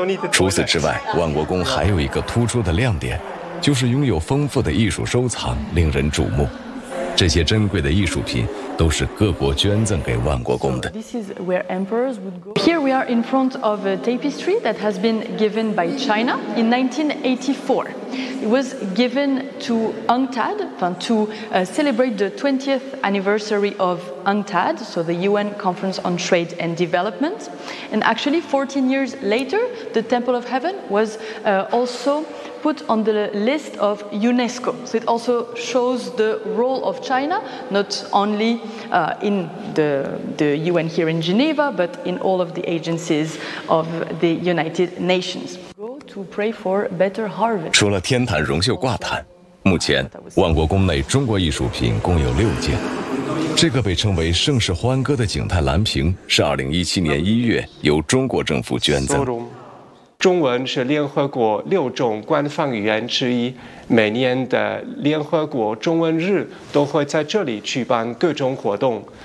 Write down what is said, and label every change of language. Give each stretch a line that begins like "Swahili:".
Chinese: 除此之外，万国宫还有一个突出的亮点，就是拥有丰富的艺术收藏，令人瞩目。这些珍贵的艺术品都是各国捐赠给万国宫的。
English: Here we are in front of a tapestry that has been given by China in 1984. It was given to UNCTAD to celebrate the 20th anniversary of UNCTAD, so the UN Conference on Trade and Development. And actually, 14 years later, the Temple of Heaven was also. Put on the list of UNESCO. So it also shows the role of China, not only in the UN here in Geneva, but in all of the agencies of the United Nations. Go to pray for better harvest.
Chinese: 除了天坛荣袖挂毯，目前万国宫内中国艺术品共有6件。这个被称为盛世欢歌的景泰蓝屏是2017年1月由中国政府捐赠。中文是联合国6种官方语言之一，每年的联合国中文日都会在这里举办各种活动。